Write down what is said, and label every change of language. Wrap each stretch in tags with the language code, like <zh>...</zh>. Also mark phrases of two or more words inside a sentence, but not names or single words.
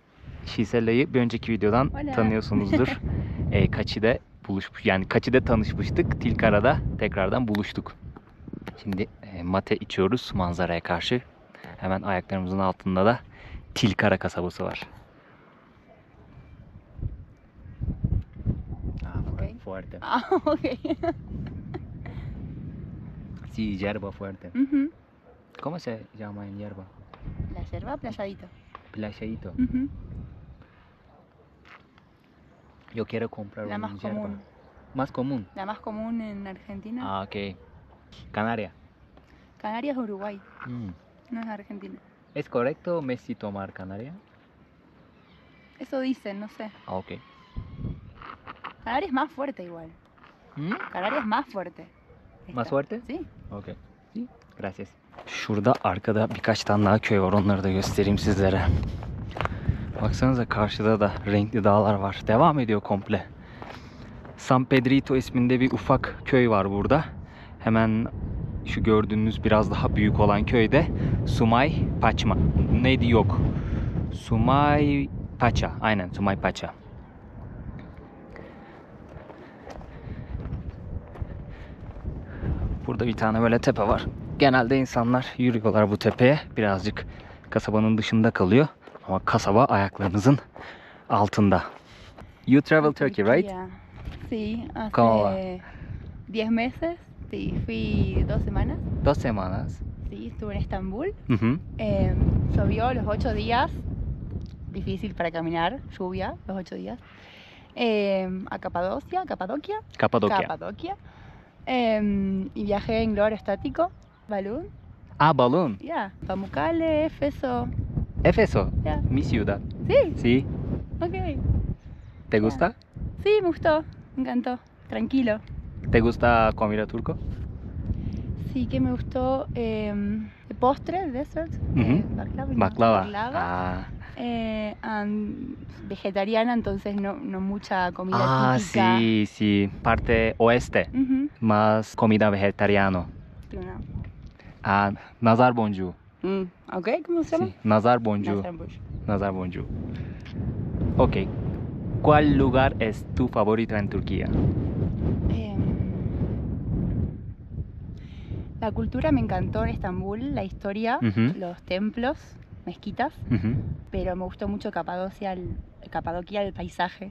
<tr>Şisela'yı bir önceki videodan</tr> <es>Hola.</es> <tr>tanıyorsunuzdur. Kaçi'de tanışmıştık. Tilkara'da tekrardan buluştuk. Şimdi mate içiyoruz manzaraya karşı. Hemen ayaklarımızın altında da Tilkara kasabası var.</tr> <es>Okay. Fuerte. Ah, ok. Sí, yerba fuerte. Ujú. ¿Cómo se llama en yerba? La yerba playadito. Playadito. Ujú. Yo quiero comprar La un más yerba. común. Más común. La más común en Argentina. Ah, ok. Canaria. Canarias, Uruguay. Mm. No es Argentina. ¿Es correcto Messi tomar Canaria? Eso dicen, no sé. Ah, okey. Canarias es más fuerte igual. Canarias es más fuerte. Más fuerte? Sí. Okey. Gracias.</es> <tr>Şurada arkada birkaç tane daha köy var. Onları da göstereyim sizlere. Baksanıza karşıda da renkli dağlar var. Devam ediyor komple. San Pedrito isminde bir ufak köy var burada. Hemen şu gördüğünüz biraz daha büyük olan köyde Sumay Paçma. Neydi yok. Sumay Paça. Aynen Sumay Paça. Burada bir tane böyle tepe var. Genelde insanlar yürüyorlar bu tepeye. Birazcık kasabanın dışında kalıyor. Ama kasaba ayaklarınızın altında.</tr> <en>You travel Turkey, right? Yeah.</en> <es>Sí, ¿Cómo va? hace 10 meses. Sí, fui 2 semanas. 2 semanas. Sí, estuve en Estambul. Hı hı. Llovió los 8 días. Difícil para caminar, lluvia los 8 días. A Capadocia. Kapadokya. Y viajé en globo estático, balloon. Ah, balloon. Yeah, Pamukkale, Efeso. Efeso. Yeah. Mi ciudad. Sí, Sí. ok. ¿Te gusta? Sí, me gustó, me encantó. Tranquilo. ¿Te gusta comida turco? Sí, que me gustó postre, dessert. Ujú. Baklava. Baklava. Ah. Vegetariana, entonces no mucha comida Ah, típica. sí, sí. Parte oeste. Ujú. Más comida vegetariano. Una-</es> <tr>Ah, nazar boncuğu.</tr> <es>Ok, ¿cómo se llama? Sí,</es> <tr>nazar boncuğu. Nazarbush. Nazar boncuğu.</tr> <es>Ok. ¿Cuál lugar es tu favorito en Turquía? La cultura me encantó en Estambul, la historia, Ujú. los templos, mezquitas, Hı hı. pero me gustó mucho Capadocia, el paisaje.</es>